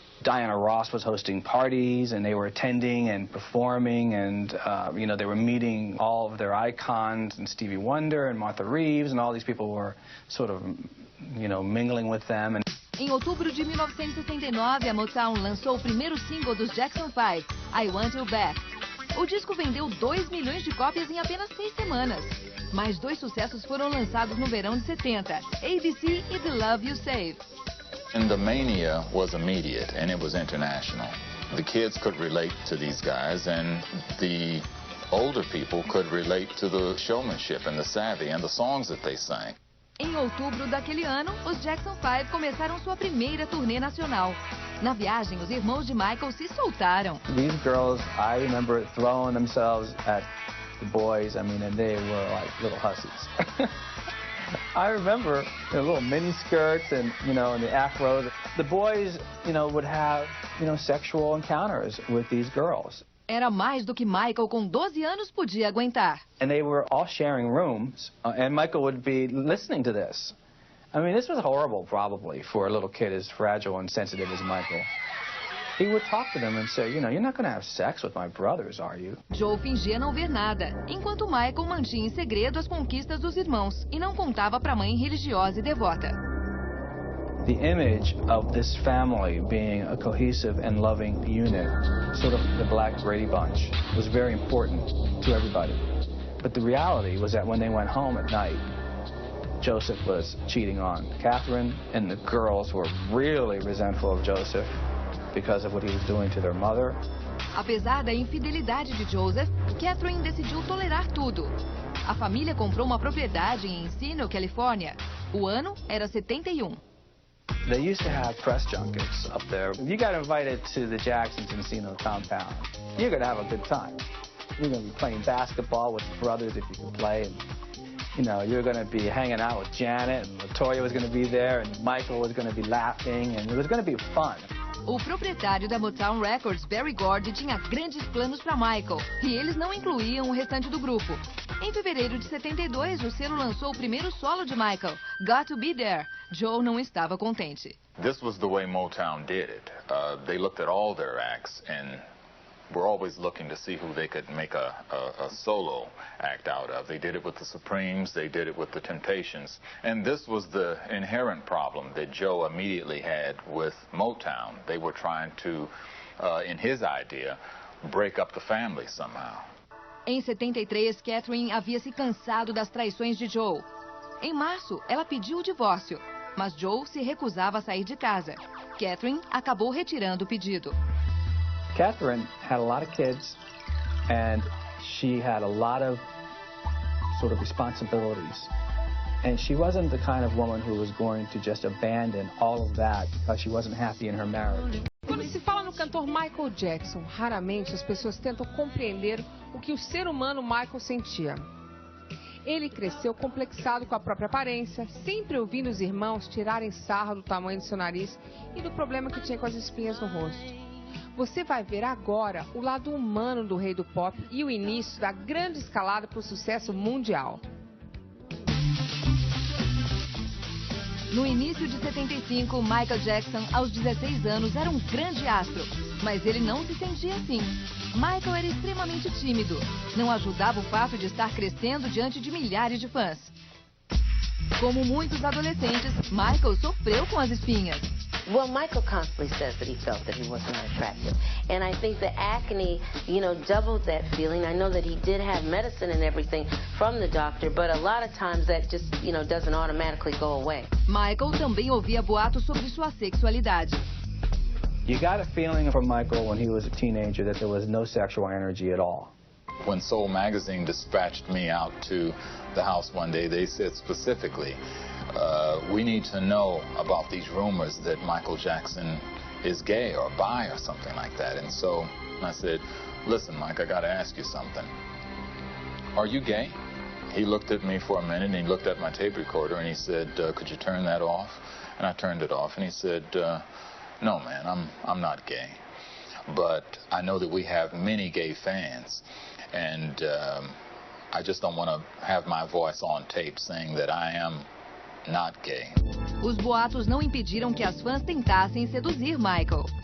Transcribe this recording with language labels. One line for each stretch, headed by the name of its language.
English: Diana Ross was hosting parties, and they were attending and performing, and, they were meeting all of their icons, and Stevie Wonder and Martha Reeves, and all these people were sort of, mingling with them. And
Portuguese: em outubro de 1969, a Motown lançou o primeiro single dos Jackson 5, I Want You Back. O disco vendeu 2 milhões de cópias em apenas 6 semanas. Mais 2 sucessos foram lançados no verão de 70, ABC e The Love You Save.
English: And the mania was immediate, and it was international. The kids could relate to these guys, and the older people could relate to the showmanship and the savvy and the songs that they sang.
Portuguese: Em outubro daquele ano, os Jackson 5 começaram sua primeira turnê nacional. Na viagem, os irmãos de Michael se soltaram.
English: These girls, I remember throwing themselves at the boys, and they were like little hussies. I remember little mini skirts and, and the afros. The boys, would have, sexual encounters with these girls.
Portuguese: Era mais do que Michael, com 12 anos, podia aguentar.
English: And they were all sharing rooms, and Michael would be listening to this. This was horrible, probably, for a little kid as fragile and sensitive as Michael. He would talk to them and say, you're not going to have sex with my brothers, are you?
Portuguese: Joe fingia não ver nada, enquanto Michael mantinha em segredo as conquistas dos irmãos e não contava para a mãe religiosa e devota.
English: The image of this family being a cohesive and loving unit, sort of the Black Brady Bunch, was very important to everybody. But the reality was that when they went home at night, Joseph was cheating on Catherine, and the girls were really resentful of Joseph because of what he was doing to their mother.
Portuguese: Apesar da infidelidade de Joseph, Catherine decidiu tolerar tudo. A família comprou uma propriedade em Encino, Califórnia. O ano era 71.
English: They used to have press junkets up there. If you got invited to the Jacksons Encino compound, you're going to have a good time. You're going to be playing basketball with brothers if you can play. And, you're going to be hanging out with Janet, and Latoya was going to be there, and Michael was going to be laughing, and it was going to be fun.
Portuguese: O proprietário da Motown Records, Berry Gordy, tinha grandes planos para Michael, e eles não incluíam o restante do grupo. Em fevereiro de 72, o selo lançou o primeiro solo de Michael, Got to Be There. Joe não estava contente.
English: This was the way Motown did it. They looked at all their acts, and were always looking to see who they could make a solo act out of. They did it with the Supremes, they did it with the Temptations. And this was the inherent problem that Joe immediately had with Motown. They were trying to, in his idea, break up the family somehow.
Portuguese: Em 73, Catherine havia se cansado das traições de Joe. Em março, ela pediu o divórcio, mas Joe se recusava a sair de casa. Catherine acabou retirando o pedido.
English: Catherine had a lot of kids, and she had a lot of sort of responsibilities. And she wasn't the kind of woman who was going to just abandon all of that because she wasn't happy in her marriage.
Portuguese: Quando se fala no cantor Michael Jackson, raramente as pessoas tentam compreender o que o ser humano Michael sentia. Ele cresceu complexado com a própria aparência, sempre ouvindo os irmãos tirarem sarro do tamanho do seu nariz e do problema que tinha com as espinhas no rosto. Você vai ver agora o lado humano do rei do pop e o início da grande escalada para o sucesso mundial. No início de 75, Michael Jackson, aos 16 anos, era um grande astro, mas ele não se sentia assim. Michael era extremamente tímido. Não ajudava o fato de estar crescendo diante de milhares de fãs. Como muitos adolescentes, Michael sofreu com as espinhas.
English: Well, Michael constantly says that he felt that he was not attractive. And I think the acne, doubled that feeling. I know that he did have medicine and everything from the doctor, but a lot of times that just, doesn't automatically go away.
Portuguese: Michael também ouvia boatos sobre sua sexualidade.
English: You got a feeling from Michael when he was a teenager that there was no sexual energy at all. When Soul Magazine dispatched me out to the house one day, they said specifically, we need to know about these rumors that Michael Jackson is gay or bi or something like that. And so I said, listen, Mike, I got to ask you something. Are you gay? He looked at me for a minute, and he looked at my tape recorder, and he said, could you turn that off? And I turned it off, and he said, no, man, I'm not gay. But I know that we have many gay fans, and I just don't want to have my voice on tape saying that I am not gay.
Portuguese: Os boatos não impediram que as fãs tentassem seduzir Michael.